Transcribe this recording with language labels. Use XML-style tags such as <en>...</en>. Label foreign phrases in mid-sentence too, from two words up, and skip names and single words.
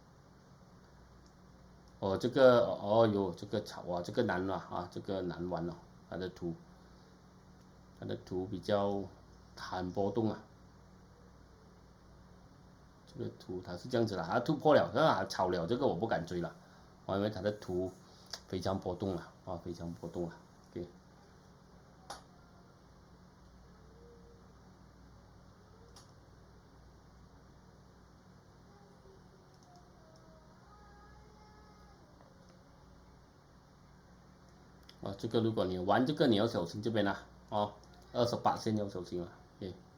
<zh>這個有這個炒這個難了這個難玩了，它的圖比較很波動這個圖它是這樣子的，它突破了，它炒了，这個我不敢追了，因為它的圖非常波動了啊，非常波動了。OK。这個如果你玩這個你要小心這邊啊，28線要小心啊。OK。</zh>